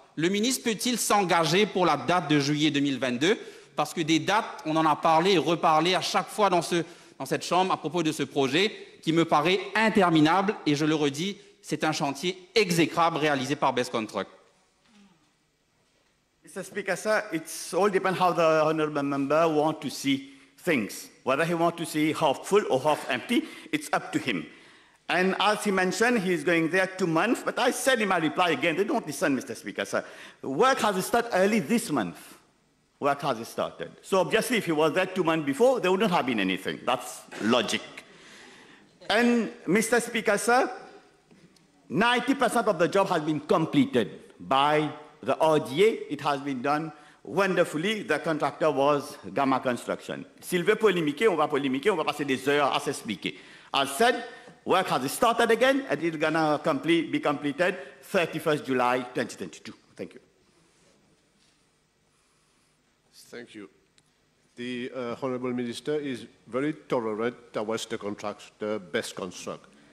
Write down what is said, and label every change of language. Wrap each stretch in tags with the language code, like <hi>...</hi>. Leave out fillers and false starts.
<fr>Le ministre peut-il s'engager pour la date de juillet 2022? Parce que des dates, on en a parlé et reparlé à chaque fois dans cette Chambre à propos de ce projet qui me paraît interminable et je le redis, c'est un chantier exécrable réalisé par Best Construct.</fr> <en>Mr. Speaker, sir, it's all depends how the honourable member want to see things. Whether he wants to see half full or half empty, it's up to him. And as he mentioned, he's going there 2 months, but I said in my reply again, they don't listen, Mr. Speaker, sir. Work has started early this month. Work has started. So obviously, if he was there 2 months before, there wouldn't have been anything. That's logic. And Mr. Speaker, sir, 90% of the job has been completed by the RDA. It has been done wonderfully. The contractor was Gamma Construction.</en> <fr>S'il veut polémiquer, on va passer des heures à s'expliquer.</fr> <en>As said, work has started again, and it's going to be completed 31st July 2022. Thank you. Thank you. The Honourable Minister is very tolerant towards the contractor Best Construct.</en>